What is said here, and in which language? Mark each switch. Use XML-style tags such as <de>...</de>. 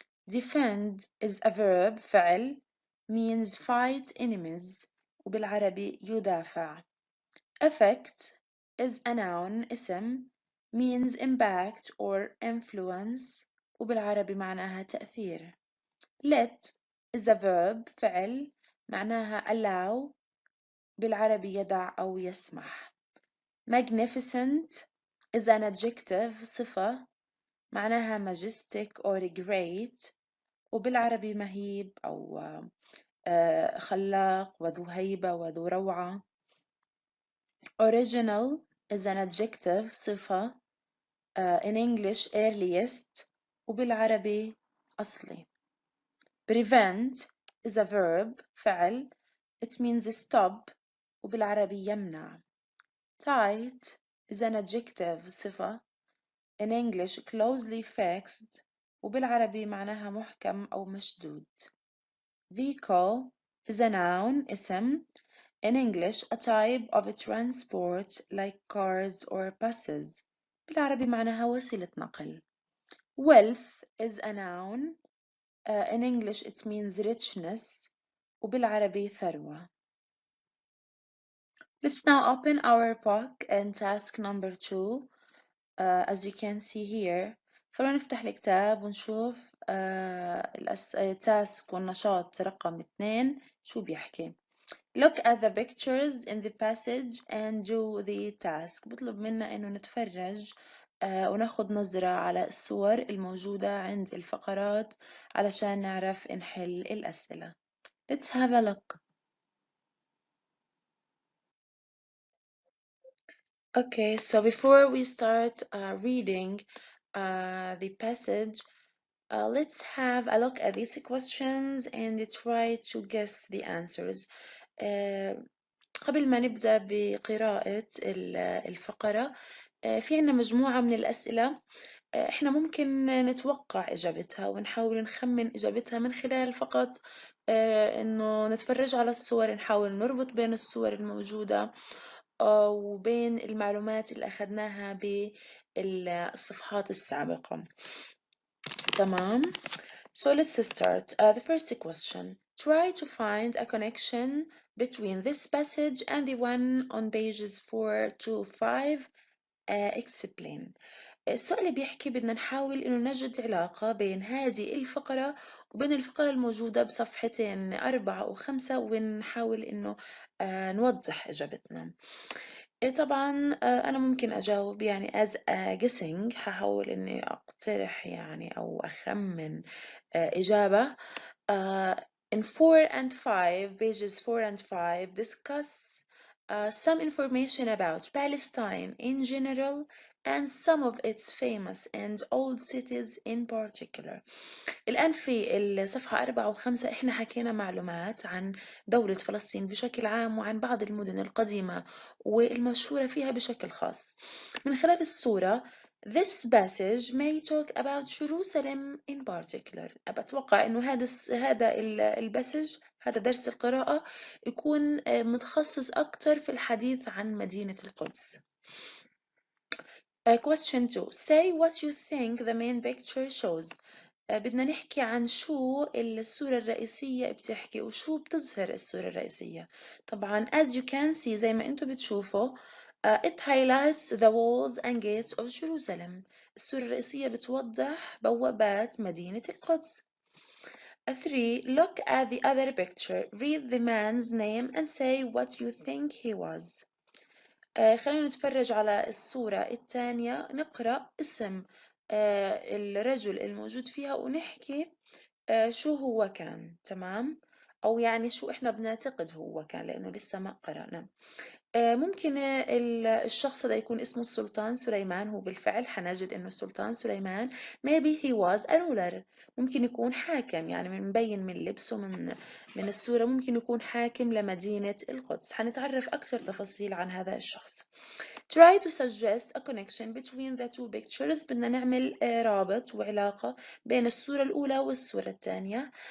<en>Defend is a verb فعل means fight enemies</en> <ar>وبالعربي يدافع.</ar> <en>Effect is a noun اسم means impact or influence</en> <ar>وبالعربي معناها تأثير.</ar> <en>Let is a verb</en> <ar>فعل معناها allow بالعربي يدع أو يسمح.</ar> <en>Magnificent is an adjective</en> <ar>صفة معناها</ar> <en>majestic or great</en> <ar>وبالعربي مهيب أو خلاق وذو هيبة وذو روعة.</ar> <en>Original is an adjective صفة in English earliest</en> <ar>وبالعربي أصلي.</ar> <en>Prevent is a verb فعل it means stop</en> <ar>وبالعربي يمنع.</ar> <en>Tight is an adjective صفة in English closely fixed</en> <ar>وبالعربي معناها محكم أو مشدود.</ar> <en>Vehicle is a noun اسم in English a type of a transport like cars or buses</en> <ar>بالعربي معناها وسيلة نقل.</ar> <en>Wealth is a noun in English it means richness</en> <ar>وبالعربي ثروة.</ar> <en>Let's now open our book and task number 2. As you can see here</en> <ar>خلونا نفتح الكتاب ونشوف التاسك والنشاط رقم 2 شو بيحكي.</ar> <en>Look at the pictures in the passage and do the task.</en> <ar>بطلب منا إنه نتفرج وناخد نظرة على الصور الموجودة عند الفقرات علشان نعرف نحل الأسئلة.</ar> <en>Let's have a look. Okay, so before we start reading the passage, let's have a look at these questions and try to guess the answers.</en> <ar>قبل ما نبدأ بقراءة الفقرة، في عنا مجموعة من الأسئلة إحنا ممكن نتوقع إجابتها ونحاول نخمن إجابتها من خلال فقط إنه نتفرج على الصور، نحاول نربط بين الصور الموجودة وبين المعلومات اللي أخذناها بالصفحات السابقة.</ar> <en>تمام. So let's start. The first question. Try to find a connection between this passage and the one on pages 4 to 5. Explain.</en> <ar>السؤال بيحكي بدنا نحاول إنه نجد علاقة بين هذه الفقرة وبين الفقرة الموجودة بصفحتين 4 و5 ونحاول إنه نوضح إجابتنا. طبعا أنا ممكن أجاوب يعني</ar> <en>as a guessing،</en> <ar>هحاول إني أقترح يعني أو أخمن إجابة.</ar> <en>In 4 and 5, pages 4 and 5 discuss some information about Palestine in general and some of its famous and old cities in particular.</en> <ar>الآن في الصفحة 4 و5 إحنا حكينا معلومات عن دولة فلسطين بشكل عام وعن بعض المدن القديمة والمشهورة فيها بشكل خاص. من خلال الصورة</ar> <en>This passage may talk about Jerusalem in particular.</en> <ar>أتوقع إنه هذا الباسج، هذا درس القراءة يكون متخصص أكتر في الحديث عن مدينة القدس.</ar> <en>Question 2. Say what you think the main picture shows.</en> <ar>بدنا نحكي عن شو الصورة الرئيسية بتحكي وشو بتظهر الصورة الرئيسية.</ar> <en>طبعا as you can see</en> <ar>زي ما انتم بتشوفوا</ar> <en>it highlights the walls and gates of Jerusalem.</en> <ar>الصورة الرئيسية بتوضح بوابات مدينة القدس. 3.</ar> <en>Look at the other picture. Read the man's name and say what you think he was.</en> <ar>خلينا نتفرج على الصورة الثانية، نقرأ اسم الرجل الموجود فيها ونحكي شو هو كان. تمام، أو يعني شو إحنا بنعتقد هو كان لأنه لسه ما قرأنا. ممكن الشخص ده يكون اسمه السلطان سليمان. هو بالفعل حنجد إنه السلطان سليمان</ar> <en>maybe he was a ruler.</en> <ar>ممكن يكون حاكم، يعني مبين من لبسه من الصورة ممكن يكون حاكم لمدينة القدس. حنتعرف أكثر تفاصيل عن هذا الشخص.</ar> <en>Try to suggest a connection between the two pictures.</en> <ar>بدنا نعمل رابط وعلاقة بين الصورة الأولى والصورة الثانية.</ar>